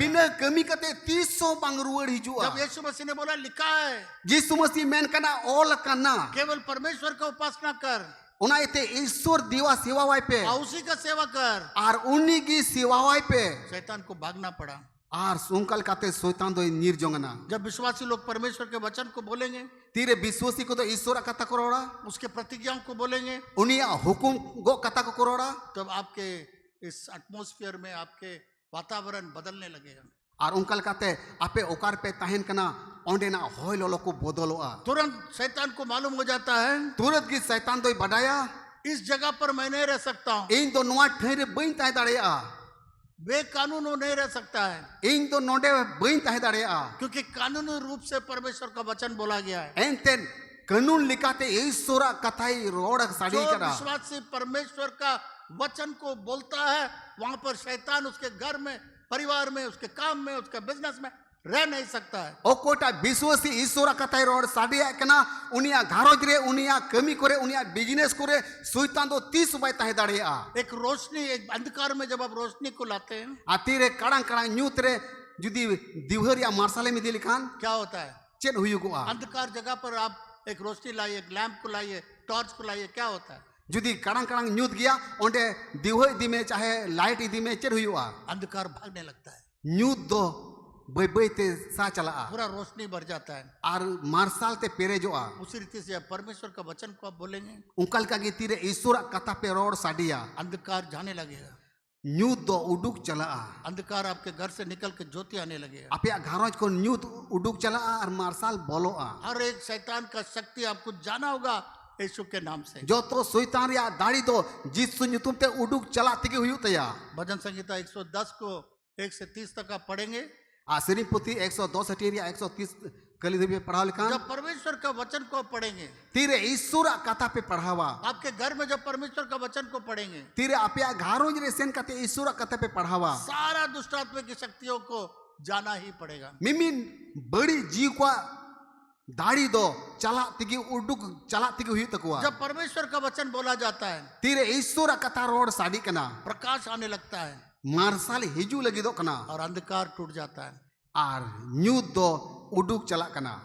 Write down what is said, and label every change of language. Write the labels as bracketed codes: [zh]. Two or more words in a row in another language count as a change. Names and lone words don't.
[sat] बिना कमी कते 300 बंगरुड़ हिजुआ [hi] जब यीशु मसीह ने बोला लिखा है [sat] जिसु मसीह मेन कना ऑल कना [hi] केवल परमेश्वर का उपासना कर [sat] उना इते ईश्वर दिवा सेवा वाई पे [hi] और उसी का सेवा कर, [sat] और उन्हीं की सेवा वाई पे [hi] शैतान को भागना पड़ा। [sat] Ar sungkal kate soitan do nyir jongana. [hi] जब विश्वासी लोग परमेश्वर के वचन को बोलेंगे, [sat] Tire biswasi ko do Ishwara kata korora. [hi] उसके प्रतिज्ञाओं को बोलेंगे, [sat] Unia hukum go kata ko korora. [hi] तब आपके इस एटमॉस्फेयर में आपके वातावरण बदलने लगेगा। [sat] Ar ungkal kate ape okar pe tahen kana onde na hoy lolo ko bodoloa. [hi] तुरंत शैतान को मालूम हो जाता है [sat] Turat gi saitan do badaya. [hi] इस जगह पर मैं नहीं रह सकता हूँ, [sat] Ing do noa thaire bain tahe dareya. [hi] बेकानून वो नहीं रह सकता है, [sat] Ing do nonde bain tahe dareya. [hi] क्योंकि कानूनी रूप से परमेश्वर का वचन बोला गया है। [sat] Enten kanun likate Ishwara kathai roda sadi [hi] जो [sat] kara. [hi] विश्वासी परमेश्वर का वचन को बोलता है, वहां पर शैतान उसके घर में, परिवार में, उसके काम में, उसके बिजनेस में रह नहीं सकता है। [sat] Okota biswasi Ishwara kathai roda sadi kana unia gharoj re unia kami kore unia business kore soitan do 30 bai tahe dareya. [hi] एक रोशनी, एक अंधकार में जब आप रोशनी को लाते हैं, [sat] Atire kadang kadang nyut re judi divhar ya marsale mi dilikan [hi] क्या होता है? [sat] chet huyugoa. [hi] अंधकार जगह पर आप एक रोशनी लाइए, एक लैंप को लाइए, टॉर्च को लाइए, क्या होता है? [sat] Judi kadang kadang nyut gya onde divhar idime chahe light idime chet huyugoa. [hi] अंधकार भागने लगता है, [sat] Nyut do bai bai te sa chalaa. [hi] पूरा रोशनी भर जाता है। [sat] Ar marsal te perejoa. [hi] उसी रीति से आप परमेश्वर का वचन को आप बोलेंगे, [sat] Ungkal kagi tire Ishwara kata pe roda sadia. [hi] अंधकार जाने लगेगा, [sat] Nyut do uduk chalaa. [hi] अंधकार आपके घर से निकल के ज्योति आने लगेगा। [sat] Apya gharoj ko nyut uduk chalaa ar marsal boloa. [hi] हर एक शैतान का शक्ति आपको जाना होगा यीशु के नाम से। [sat] Joto soitan ya dari do Jisu nyutum te uduk chala tege huyuk taya. [hi] भजन संहिता 110 को 1 से 30 तक आप पढ़ेंगे। [sat] Asiri puti 110 hatir ya 130 kali dhibe padhaw likan. [hi] जब परमेश्वर का वचन को आप पढ़ेंगे, [sat] Tire Ishwara kata pe padhawa. [hi] आपके घर में जब परमेश्वर का वचन को पढ़ेंगे, [sat] Tire apya gharoj re sen kate Ishwara kata pe padhawa. [hi] सारा दुष्ट आत्मा की शक्तियों को जाना ही पड़ेगा। [sat] Mimin badi jiw kwa dari do chala tege uduk chala tege huyuk takwa. [hi] जब परमेश्वर का वचन बोला जाता है, [sat] Tire Ishwara kata roda sadi kana. [hi] प्रकाश आने लगता है [sat] Marsal hiju lagi do kana. [hi] और अंधकार टूट जाता है। [sat] Ar nyut do uduk chala kana.